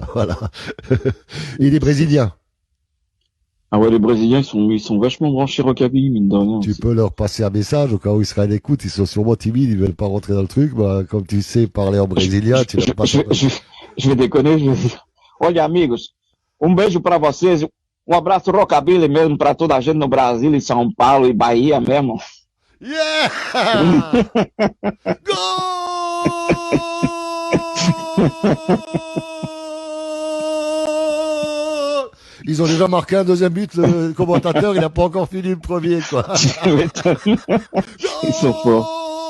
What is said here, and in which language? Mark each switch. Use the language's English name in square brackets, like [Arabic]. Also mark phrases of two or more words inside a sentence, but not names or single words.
[French] Voilà. Et les Brésiliens. Ah ouais, les Brésiliens ils sont vachement branchés rockabilly mine de rien. Tu peux leur passer un message au cas où ils seraient à l'écoute, ils sont sûrement timides, ils veulent pas rentrer dans le truc. Bah comme tu sais parler en brésilien, tu vas pas. Je vais déconner, je vais dire. [Portuguese] Olha amigos, beijo pra vocês, abraço rockabilly mesmo pra toda a gente no Brasil, em São Paulo e Bahia mesmo. [French] Yeah! Ils ont déjà marqué un deuxième but, le commentateur, il n'a pas encore fini le premier, quoi. Ils sont forts.